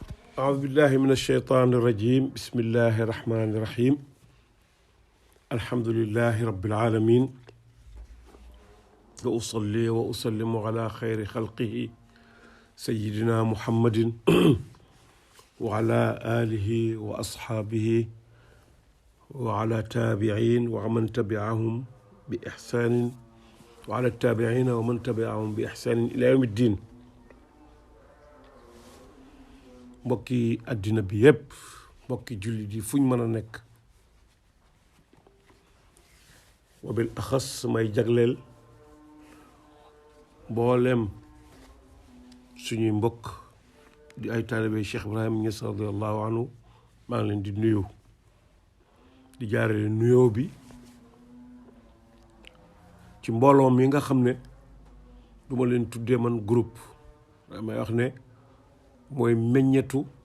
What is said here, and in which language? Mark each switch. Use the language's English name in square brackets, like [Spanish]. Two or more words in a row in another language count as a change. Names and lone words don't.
[Arabic] أعوذ بالله من الشيطان الرجيم بسم الله الرحمن الرحيم الحمد لله رب العالمين وأصلي وأسلم على خير خلقه سيدنا محمد وعلى آله وأصحابه وعلى تابعين ومن تبعهم بإحسان وعلى التابعين ومن تبعهم بإحسان إلى يوم الدين. [Wolof] mbokki àddina bi yépp mbokki jullit yi fuñ mën a nekk wabil axas may jagleel mbooleem suñuy mbokk di ay taalibe Cheikh Ibrahim Niass [Arabic] رضي الله عنه [Wolof] maa ngi leen di nuyu di jaarale nuyoo bi ci mbooloo mi nga xam ne du ma leen tuddee man groupe damay wax ne mooy meññetu